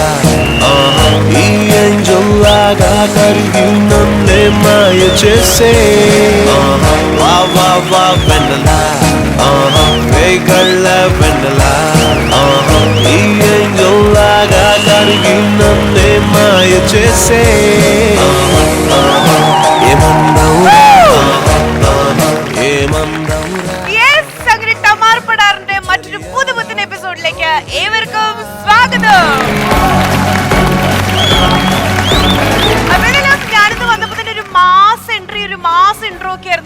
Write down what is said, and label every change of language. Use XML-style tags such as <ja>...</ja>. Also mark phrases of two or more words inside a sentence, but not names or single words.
<te>ఈ angel లాగా కరిగి నన్నే మాయ చేసే. Va va va vanilla. Veikalla vanilla. ఈ angel లాగా కరిగి నన్నే మాయ చేసే.</te> <ml>മറ്റൊരു പുതുപുത്തൻ എപ്പിസോഡിലേക്ക് ഏവർക്കും സ്വാഗതം. ഞാനിന്ന് വന്നപ്പോ തന്നെ ഒരു</ml> <en>mass entry,</en> <ml>ഒരു</ml> <en>mass intro</en> <ml>ഒക്കെ ആയിരുന്നു.</ml>